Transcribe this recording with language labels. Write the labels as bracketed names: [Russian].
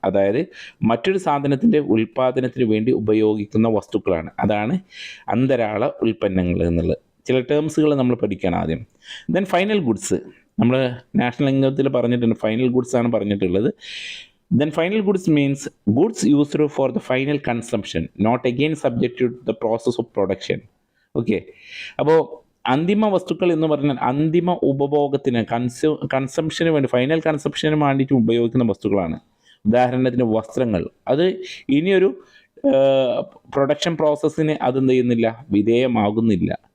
[Malayalam] അതായത് മറ്റൊരു സാധനത്തിൻ്റെ ഉൽപ്പാദനത്തിന് വേണ്ടി ഉപയോഗിക്കുന്ന വസ്തുക്കളാണ്. അതാണ് അന്തരാള ഉൽപ്പന്നങ്ങൾ എന്നുള്ളത്. ചില ടേംസുകൾ നമ്മൾ പഠിക്കണം ആദ്യം. [English] then final goods, [Malayalam] നമ്മൾ നാഷണൽ ഇൻകത്തിൽ പറഞ്ഞിട്ടുണ്ട്, ഫൈനൽ ഗുഡ്സ് ആണ് പറഞ്ഞിട്ടുള്ളത്. [English] Then final goods means goods used for the final consumption, not again subject to the process of production. [Malayalam] Okay, അപ്പോൾ അന്തിമ വസ്തുക്കൾ എന്ന് പറഞ്ഞാൽ അന്തിമ ഉപഭോഗത്തിന്, കൺസംഷന് വേണ്ടി, ഫൈനൽ കൺസംഷന് വേണ്ടിയിട്ട് ഉപയോഗിക്കുന്ന വസ്തുക്കളാണ്. ഉദാഹരണത്തിന് വസ്ത്രങ്ങൾ, അത് ഇനിയൊരു പ്രൊഡക്ഷൻ പ്രോസസ്സിന് അതെന്ത് ചെയ്യുന്നില്ല, വിധേയമാകുന്നില്ല.